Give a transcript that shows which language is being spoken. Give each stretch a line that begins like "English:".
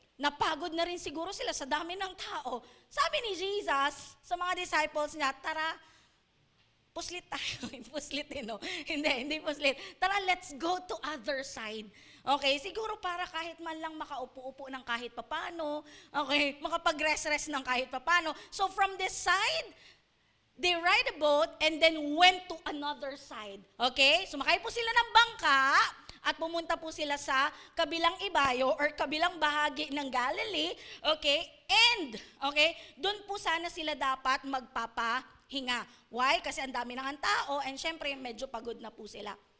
Filipino: Napagod na rin siguro sila sa dami ng tao. Sabi ni Jesus sa mga disciples niya, tara, puslit tayo. Puslit no? Hindi puslit. Tara,
English: let's go to other side.
Filipino: Okay, siguro para kahit man lang makaupo-upo ng kahit papano, okay, makapag-rest-rest ng kahit papano.
English: So from this side, they ride a boat and then went to another side.
Filipino: Okay, sumakay po sila ng bangka at pumunta po sila sa kabilang ibayo or kabilang bahagi ng Galilee. Okay, and okay, doon po sana sila dapat magpapahinga. Why? Kasi ang dami ng tao and syempre medyo pagod na po sila.